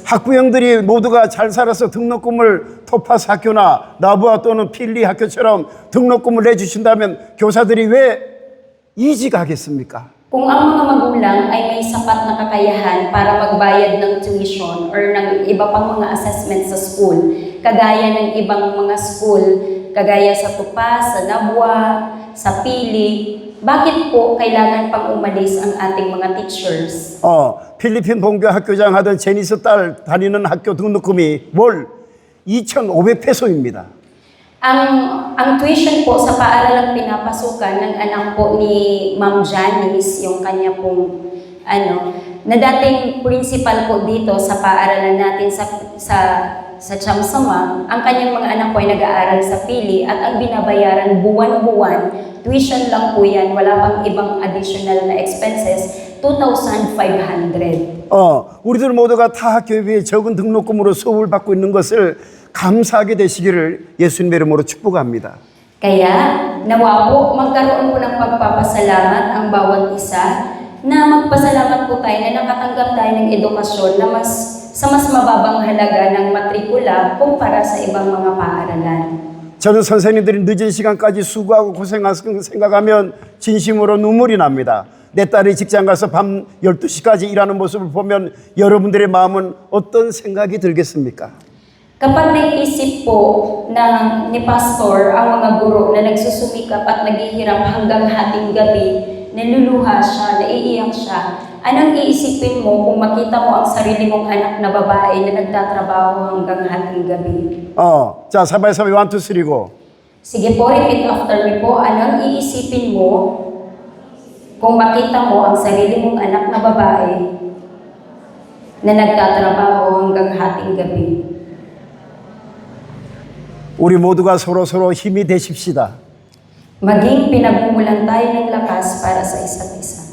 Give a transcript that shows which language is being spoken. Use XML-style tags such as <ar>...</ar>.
<ko>학부형들이 모두가 잘 살아서 등록금을 토파스 학교나 나부아 또는 필리 학교처럼 등록금을 내주신다면 교사들이 왜 이직하겠습니까?</ko> <tl>Kung ang mga magulang ay may sapat na kakayahan para magbayad ng tuition or ng iba pang mga assessment sa school, kagaya ng ibang mga school, kagaya sa Tupas, sa Nabwa, sa Pili, bakit po kailangan pang umalis ang ating mga teachers?</tl> <ko>필리핀 본교 학교장 하던 제니스 딸 다니는 학교 등록금이 월 2,500페소입니다.</ko> <tl>Ang tuition po sa paaralang pinapasukan ng anak po ni Ma'am Janice, yung kanya pong na dating principal po dito sa paaralan natin sa Chamsama, ang kanyang mga anak po ay nag-aaral sa Pili at ang binabayaran buwan-buwan, tuition lang po yan, wala pang ibang additional na expenses, 2,500.</tl> <ko>우리들 모두가 타 학교에 비해 적은 등록금으로 수업을 받고 있는 것을 감사하게 되시기를 예수님의 이름으로 축복합니다.</ko> <tl>Kaya, nawa po, magkaroon po ng pagpapasalamat ang bawat isa na magpasalamat po tayo na nakatanggap tayo ng edukasyon na sa mas mababang halaga ng matrikula kumpara sa ibang mga paaralan.</tl> <ko>저는 선생님들이 늦은 시간까지 수고하고 고생하는 생각하면 진심으로 눈물이 납니다. 내 딸이 직장 가서 밤 12시까지 일하는 모습을 보면 여러분들의 마음은 어떤 생각이 들겠습니까?</ko> <tl>Kapag naisip po ni Pastor ang mga guro na nagsusumikap at naghihirap hanggang hating gabi, naluluha siya, naiiyak siya, anong iisipin mo kung makita mo ang sarili mong anak na babae na nagtatrabaho hanggang hating gabi?</tl> <ko>자, 사바이사비 1, 2, 3 고.</ko> <tl>Sige po,</tl> <en>repeat after me</en> <tl>po. Anong iisipin mo kung makita mo ang sarili mong anak na babae na nagtatrabaho hanggang hating gabi?</tl> <ko>우리 모두가 서로 힘이 되십시다.</ko> <tl>Maging pinagmumulan tayo ng lakas para sa isa't isa.</tl>